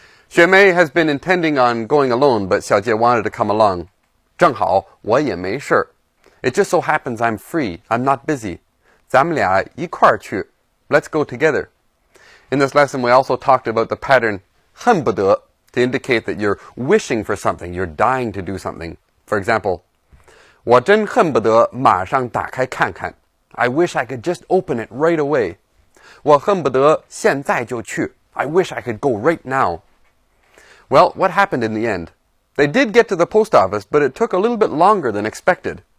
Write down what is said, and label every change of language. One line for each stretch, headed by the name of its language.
English: 雪梅 has been intending on going alone, but 小杰 wanted to come along.
Chinese: 正好我也没事.
English: It just so happens I'm free. I'm not busy.
Chinese: 咱们俩一块儿去.
English: Let's go together. In this lesson, we also talked about the pattern 恨不得 to indicate that you're wishing for something, you're dying to do something. For example,
Chinese: 我真恨不得马上打开看看.
English: I wish I could just open it right away.
Chinese: 我恨不得现在就去.
English: I wish I could go right now. Well, what happened in the end? They did get to the post office, but it took a little bit longer than expected.